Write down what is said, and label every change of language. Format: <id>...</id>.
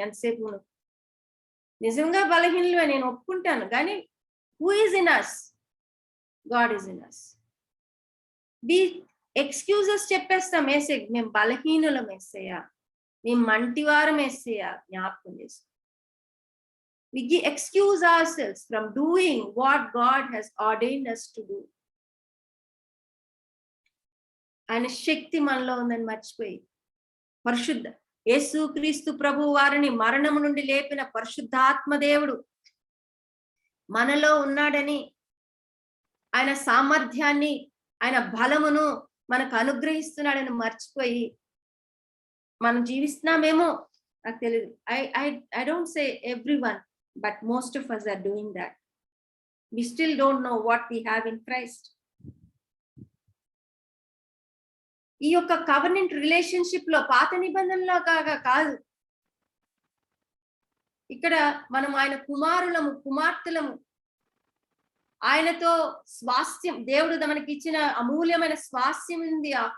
<te>అంతసేపు నిజంగా బలహీనులే నేను ఒప్పుకుంటాను, కానీ</te> <en>Who is in us? God is in us.</en> <te>The excuses చెప్పేస్తాం, యేసే మేము బలహీనులం యేసయ్యా, మేము మంటివారం యేసయ్యా, జ్ఞాపకం చేసుకో.</te> <en>We excuse ourselves from doing what God has ordained us to do.</en> <te>ఆయన శక్తి మనలో ఉందని మర్చిపోయి పరిశుద్ధ యేసుక్రీస్తు ప్రభు వారిని మరణము నుండి లేపిన పరిశుద్ధాత్మ దేవుడు మనలో ఉన్నాడని, ఆయన సామర్థ్యాన్ని, ఆయన బలమును మనకు అనుగ్రహిస్తున్నాడని మర్చిపోయి మనం జీవిస్తున్నామేమో నాకు తెలియదు.</te> <en>I don't say everyone, but most of us are doing that. We still don't know what we have in Christ.</en> <te>ఈ యొక్క కవెనెంట్ రిలేషన్షిప్ లో పాత నిబంధనలో కాదు, ఇక్కడ మనం ఆయన కుమారులము, కుమార్తెలము, ఆయనతో స్వాస్థ్యం, దేవుడు మనకి ఇచ్చిన అమూల్యమైన స్వాస్థ్యం ఉంది.</te>